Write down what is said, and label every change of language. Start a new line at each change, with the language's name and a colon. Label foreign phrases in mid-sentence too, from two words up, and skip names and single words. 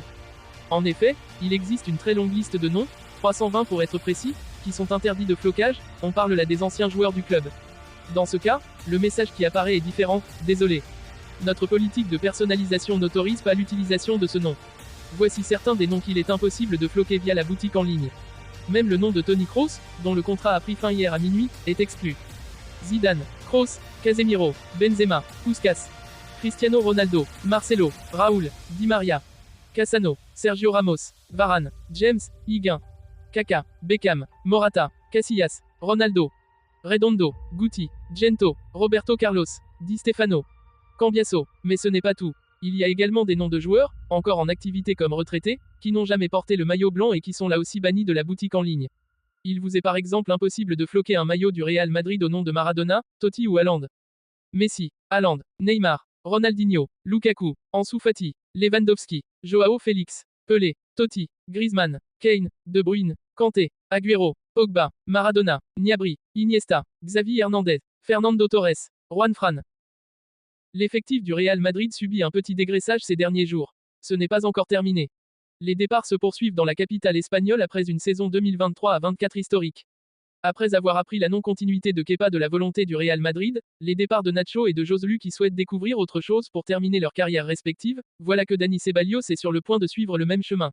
French: En effet, il existe une très longue liste de noms, 320 pour être précis, qui sont interdits de flocage, on parle là des anciens joueurs du club. Dans ce cas, le message qui apparaît est différent: désolé. Notre politique de personnalisation n'autorise pas l'utilisation de ce nom. Voici certains des noms qu'il est impossible de floquer via la boutique en ligne. Même le nom de Toni Kroos, dont le contrat a pris fin hier à minuit, est exclu. Zidane, Kroos, Casemiro, Benzema, Puskas, Cristiano Ronaldo, Marcelo, Raúl, Di Maria, Cassano, Sergio Ramos, Varane, James, Higuain, Kaka, Beckham, Morata, Casillas, Ronaldo, Redondo, Guti, Gento, Roberto Carlos, Di Stefano, Cambiasso. Mais ce n'est pas tout. Il y a également des noms de joueurs, encore en activité comme retraités, qui n'ont jamais porté le maillot blanc et qui sont là aussi bannis de la boutique en ligne. Il vous est par exemple impossible de floquer un maillot du Real Madrid au nom de Maradona, Totti ou Haaland. Messi, Haaland, Neymar, Ronaldinho, Lukaku, Ansu Fati, Lewandowski, Joao Félix, Pelé, Totti, Griezmann, Kane, De Bruyne, Kanté, Agüero, Pogba, Maradona, Gnabry, Iniesta, Xavi Hernandez, Fernando Torres, Juan Fran. L'effectif du Real Madrid subit un petit dégraissage ces derniers jours. Ce n'est pas encore terminé. Les départs se poursuivent dans la capitale espagnole après une saison 2023 à 24 historique. Après avoir appris la non-continuité de Kepa de la volonté du Real Madrid, les départs de Nacho et de Joselu qui souhaitent découvrir autre chose pour terminer leur carrière respective, voilà que Dani Ceballos est sur le point de suivre le même chemin.